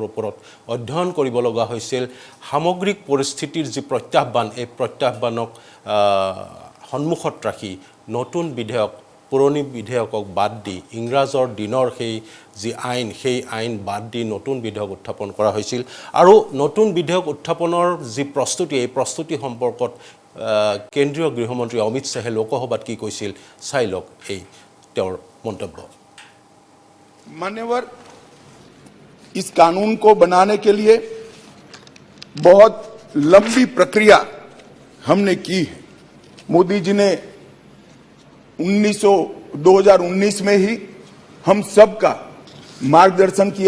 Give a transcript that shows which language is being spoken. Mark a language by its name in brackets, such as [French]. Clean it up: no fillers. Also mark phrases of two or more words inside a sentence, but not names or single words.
[Assamese] ওপৰত অধ্যয়ন কৰিব লগা হৈছিল সামগ্ৰিক পৰিস্থিতিৰ যি প্ৰত্যাহ্বান এই প্ৰত্যাহ্বানক সন্মুখত ৰাখি নতুন বিধেয়ক পুৰণি বিধেয়কক বাদ দি ইংৰাজৰ দিনৰ যি আইন বাদ দি নতুন বিধেয়ক উত্থাপন কৰা হৈছিল আৰু নতুন বিধেয়ক উত্থাপনৰ যি প্ৰস্তুতি এই প্ৰস্তুতি সম্পৰ্কত কেন্দ্ৰীয় গৃহমন্ত্ৰী অমিত শ্বাহে লোকসভাত কি কৈছিল চাই লওক এই তেওঁৰ মন্তব্য [Hindi] मान्यवर इस कानून को बनाने के लिए बहुत लंबी प्रक्रिया हमने की है मोदी जी ने 2019 में ही हम सबका मार्गदर्शन किया